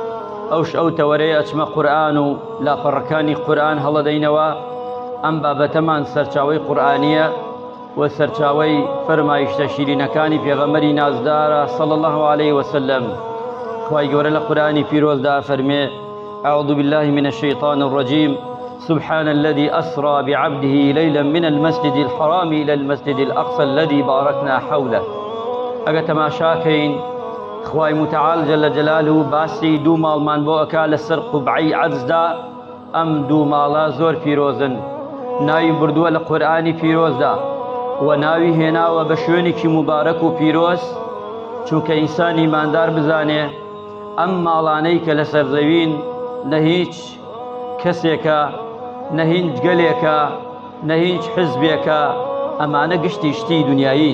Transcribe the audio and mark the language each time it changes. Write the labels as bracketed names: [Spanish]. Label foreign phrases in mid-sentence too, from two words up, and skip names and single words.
[Central Kurdish] ئەو تەوەرەیە ئەچمە قورئان و لاپەڕەکانی قورئان هەڵەدەینەوە. ئەم بابەتەمان سەرچاوەی قورئانیە و سەرچاوەی فەرمایشتە شیرینەکانی پێغەمبەری نازدارە [Arabic] صلی الله عليه وسلم. [Central Kurdish] خوای گەورە لە قورئانی پیرۆزدا فەرمێ: [Arabic] أعوذ بالله من الشيطان الرجيم سبحان الذي أسرى بعبده ليلا من المسجد الحرام إلى المسجد الأقصى الذي باركنا حوله. [Central Kurdish] ئەگە تەماشاکەین خوای متعال [Arabic] جل جلاله [Central Kurdish] باسی دوو ماڵمان بۆ ئەکا لەسەر قوبعەی عەجزدا. ئەم دوو ماڵە زۆر پیرۆزن، ناوی بردووە لە قورئانی پیرۆزدا و ناوی هێناوە بە شوێنێکی مبارەک و پیرۆز، چونکە ئینسان ئیماندار بزانێ ئەم ماڵانەی کە لەسەر زەوین نە هیچ کەسێکە، نە هیچ گەلێکە، نە هیچ حزبێکە، ئەمانە گشتی شتی دنیایین.